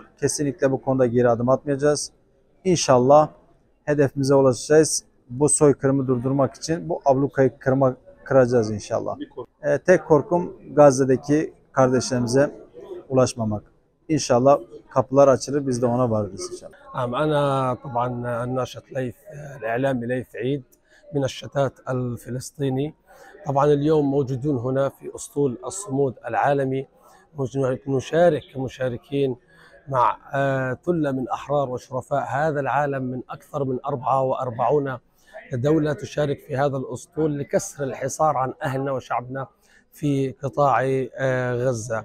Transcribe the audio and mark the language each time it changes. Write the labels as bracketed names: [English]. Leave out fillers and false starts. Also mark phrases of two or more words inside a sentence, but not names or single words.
[Turkish] Kesinlikle bu konuda geri adım atmayacağız. İnşallah hedefimize ulaşacağız. Bu soykırımı durdurmak için bu ablukayı kıracağız inşallah. Tek korkum Gazze'deki kardeşlerimize ulaşmamak. İnşallah kapılar açılır, biz de ona varırız inşallah. [Arabic] أنا طبعا الناشط ليث الإعلامي ليث عيد من الشتات الفلسطيني. طبعا اليوم موجودون هنا في أسطول الصمود العالمي، نشارك كمشاركين مع ثلة من أحرار وشرفاء هذا العالم من أكثر من 44 دولة تشارك في هذا الأسطول لكسر الحصار عن أهلنا وشعبنا في قطاع غزة.